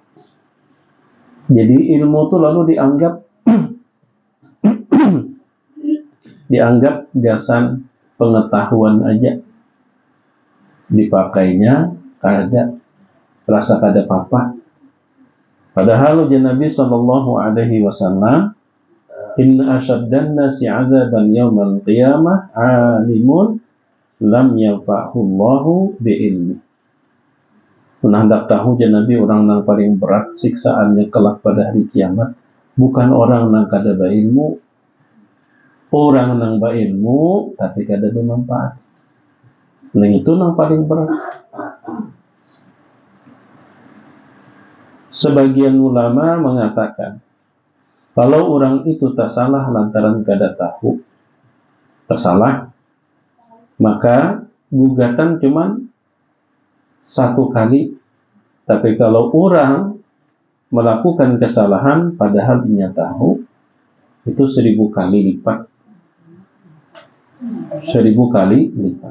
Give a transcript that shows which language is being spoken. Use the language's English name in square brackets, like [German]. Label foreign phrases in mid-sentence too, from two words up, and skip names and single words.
[Banjar] Jadi ilmu itu lalu dianggap gasan pengetahuan aja, dipakainya kada rasa kada apa-apa. Padahal Nabi [Arabic] صلى الله عليه وسلم إن أشد الناس عذابا يوم القيامة عالم لم ينفعه الله بعلمه. [Banjar] Hendak tahu Nabi orang yang paling berat siksaannya kelak pada hari kiamat bukan orang yang kada berilmu, orang yang berilmu tapi kada bermanfaat. Nah, itu yang paling berat. Sebagian ulama mengatakan kalau orang itu tersalah lantaran kada tahu, tersalah, maka gugatan cuma satu kali. Tapi kalau orang melakukan kesalahan padahal dia tahu, itu 1000 kali lipat. 1000 kali lipat.